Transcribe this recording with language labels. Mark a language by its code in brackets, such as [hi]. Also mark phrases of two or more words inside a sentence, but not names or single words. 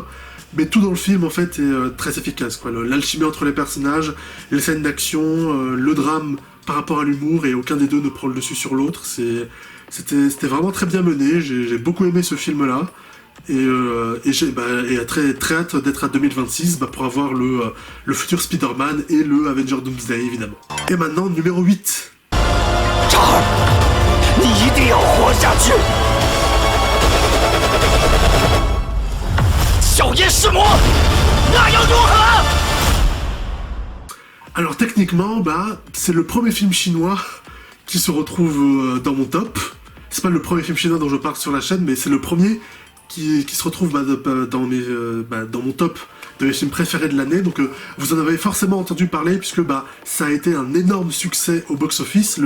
[fr] Mais tout dans le film, en fait, est très efficace, quoi. L'alchimie entre les personnages, les scènes d'action, le drame par rapport à l'humour, et aucun des deux ne prend le dessus sur l'autre. C'était vraiment très bien mené, j'ai beaucoup aimé ce film-là. Et j'ai très, très hâte d'être à 2026 pour avoir le futur Spider-Man et le Avenger Doomsday, évidemment. Et maintenant, numéro 8. [zh] 你一定要活下去！小叶弑魔，那又如何？ [fr] Alors techniquement, c'est le premier film chinois qui se retrouve dans mon top. C'est pas le premier film chinois dont je parle sur la chaîne, mais c'est le premier qui se retrouve dans mon top de mes films préférés de l'année. Donc vous en avez forcément entendu parler, puisque ça a été un énorme succès au box-office.